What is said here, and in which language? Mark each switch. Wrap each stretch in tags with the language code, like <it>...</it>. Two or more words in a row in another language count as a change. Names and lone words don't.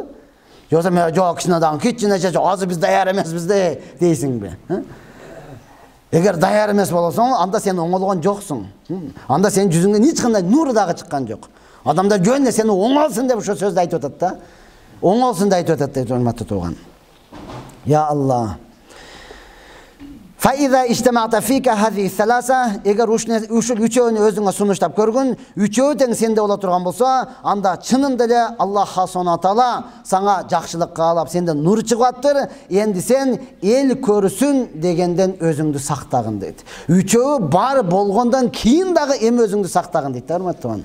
<ky>Жоксо мен жок, кичине жашай, азыр биз даяр эмеспиз дейсиңби? Эгер даяр эмес болсоң, анда сен оңолгон жоксуң. Анда сенин жүзүңдөн эч кандай нур дагы чыккан жок. Адамдар жөн эле сени оңолсун деп ошо сөздү айтып атат да. Оңолсун деп айтып атат дейт урматтуу тууган.</ky> <ar>يا الله. فإذا اجتمعت فيك هذه الثلاثة,</ar> <ky>эгер ушул үчөөнү өзүңө сунуштап көргүн, үчөө тең сенде боло турган болсо, анда чынында эле</ky> <ar>الله سبحانه تعالى</ar> <ky>сага жакшылык каалап, сенден нур чыгып аттыр. Энди сен эл көрсүн дегенден өзүңдү сактагын дейт. Үчөө бар болгондон кийин дагы эми өзүңдү сактагын дейт, урматтуу.</ky>